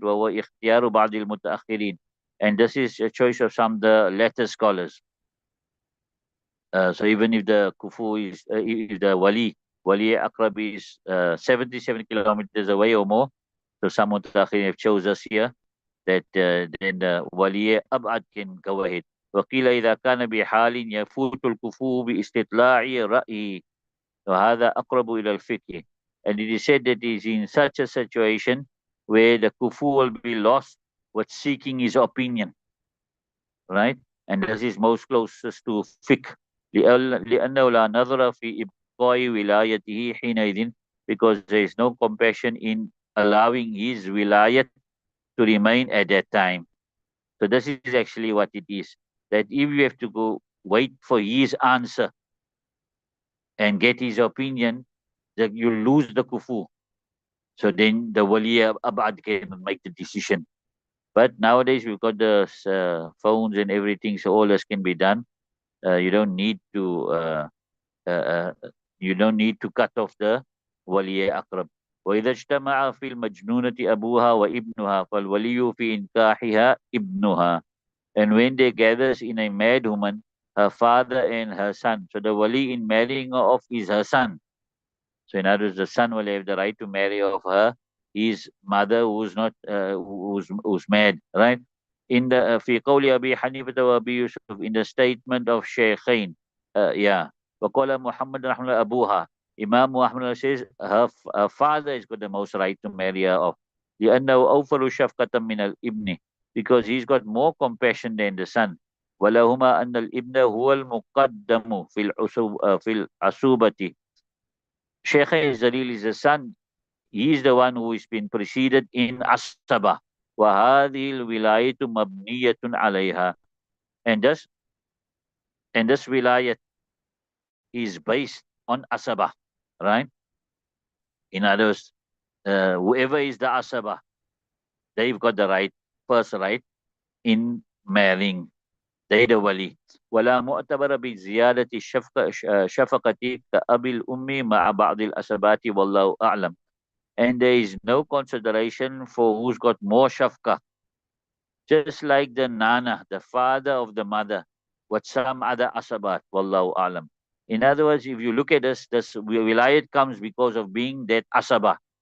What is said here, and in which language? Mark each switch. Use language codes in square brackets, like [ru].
[ar] وهو اختيار بعض المتأخرين. [en] And this is a choice of some of the latter scholars. So even if the kufu is, if the wali akrab is 77 kilometers away or more, so some mutakhirin have chose us here that then the wali abad can go ahead. [ar] وقيل إذا كان بحال يفوت الكفو باستطلاع رأيه وهذا أقرب إلى الفقه. [en] And it is said that he is in such a situation where the kufu will be lost with seeking his opinion, right? And this is most closest to fiqh. [ar] لأنه لا نظر في إبقاء ولايته حينئذ, [en] because there is no compassion in allowing his wilayat to remain at that time. So this is actually what it is. That if you have to go wait for his answer and get his opinion, that you lose the kufu. So then the wali abad can make the decision. But nowadays we've got the phones and everything, so all this can be done. You don't need to uh, cut off the wali akrab. [ar] وإذا اجتمع في المجنونة أبوها وابنها فالولي في إنكاحها ابنها. [en] And when they gathers in a mad woman, her father and her son. So the wali in marrying her off is her son. So in other words, the son will have the right to marry off her his mother who's not who's mad, right? In the [ar] في قول أبي حنيفة وأبي يوسف, [en] in the statement of Shaykhain, yeah. [ar] وقال محمد رحمه الله أبوها. [en] Imam Muhammad says her father has got the most right to marry her off. [ar] لأنه أوفر شفقة من الابن, [en] because he's got more compassion than the son. [ar] ولهما أن الابن هو المقدم في العصوبة. [en] Sheikh Zalil is the son. He is the one who has been preceded in Asaba. [ar] وهذه الولاية مبنية عليها. [en] And this wilayat is based on Asaba, right? In other words, whoever is the Asaba, they've got the right, first right, in marrying. They the wali. [ar] ولا معتبر بزيادة شفقة كأبي الأم مع بعض الأسبات والله أعلم. [en] And there is no consideration for who's got more shafqa. Just like the nana, the father of the mother, with some other asabat, wallahu alam. In other words, if you look at this wilayat comes because of being that asaba.